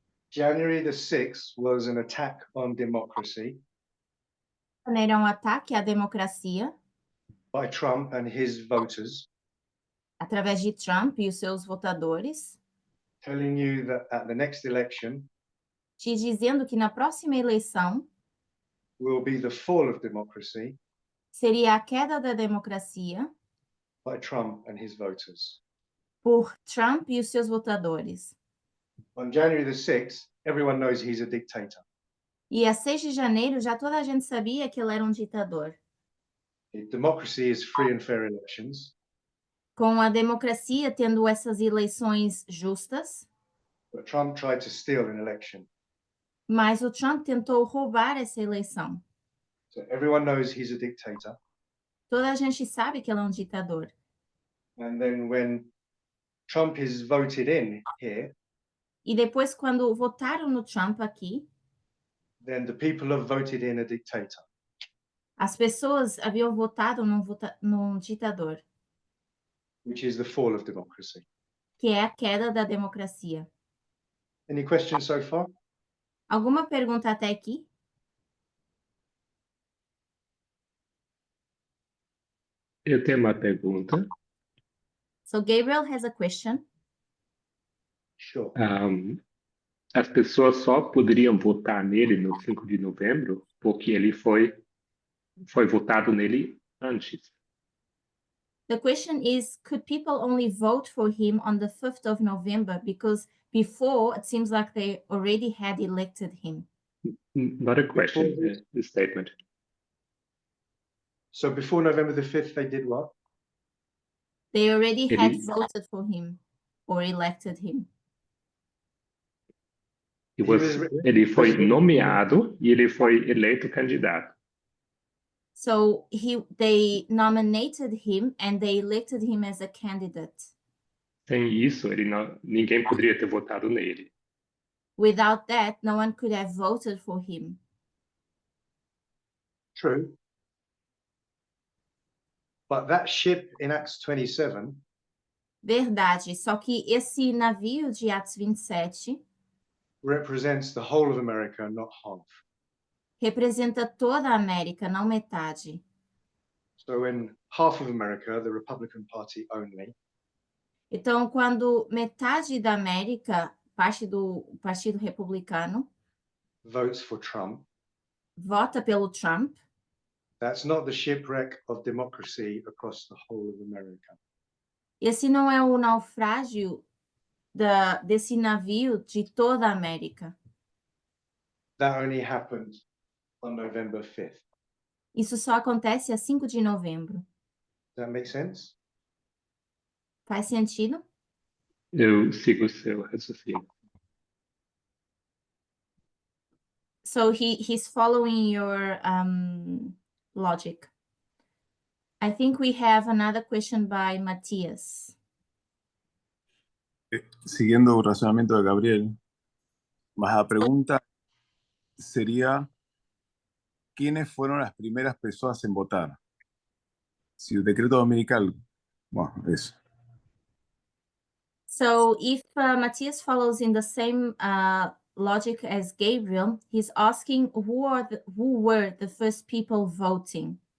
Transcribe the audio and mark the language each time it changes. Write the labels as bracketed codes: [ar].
[en] January the 6th was an attack on democracy [pt] era um ataque à democracia [en] by Trump and his voters, [pt] através de Trump e os seus votadores, [en] telling you that at the next election [pt] te dizendo que na próxima eleição [en] will be the fall of democracy [pt] seria a queda da democracia [en] by Trump and his voters. [pt] por Trump e os seus votadores. [en] On January the 6th, everyone knows he's a dictator. [pt] E a 6 de janeiro já toda a gente sabia que ele era um ditador. [en] Democracy is free and fair elections, [pt] Com a democracia tendo essas eleições justas, [en] but Trump tried to steal an election. [pt] mas o Trump tentou roubar essa eleição. [en] So everyone knows he's a dictator. [pt] Toda a gente sabe que ele é um ditador. [en] And then when Trump is voted in here, [pt] E depois, quando votaram no Trump aqui, [en] then the people have voted in a dictator. [pt] as pessoas haviam votado num ditador, [en] Which is the fall of democracy. [pt] que é a queda da democracia. [en] Any questions so far? [pt] Alguma pergunta até aqui? Eu tenho uma pergunta. [en] So Gabriel has a question. Sure. [pt] As pessoas só poderiam votar nele no 5 de novembro porque ele foi votado nele antes. [en] The question is, could people only vote for him on the 5th of November? Because before, it seems like they already had elected him. Not a question, a statement. So before November the 5th, they did what? They already had [pt] Ele- [en] voted for him or elected him. [pt] Ele foi nomeado e ele foi eleito candidato. [en] So they nominated him and they elected him as a candidate. [pt] Sem isso, ninguém poderia ter votado nele. [en] Without that, no one could have voted for him. True. But that ship in Acts 27 [pt] Verdade, só que esse navio de Atos 27 [en] represents the whole of America, not half. [pt] representa toda a América, não metade. [en] So in half of America, the Republican Party only, [pt] Então, quando metade da América, parte do Partido Republicano, [en] votes for Trump, [pt] vota pelo Trump, [en] that's not the shipwreck of democracy across the whole of America. [pt] esse não é o naufrágio desse navio de toda a América. [en] That only happened on November 5th. [pt] Isso só acontece a 5 de novembro. [en] Does that make sense? [pt] Faz sentido? Eu sigo o seu raciocínio. [en] So he's following your logic. I think we have another question by Matthias. [es] Siguiendo el razonamiento de Gabriel, más la pregunta sería, ¿quiénes fueron las primeras personas en votar? Si el decreto dominical, bueno, eso. [en] So if Matthias follows in the same logic as Gabriel, he's asking who were the first people voting.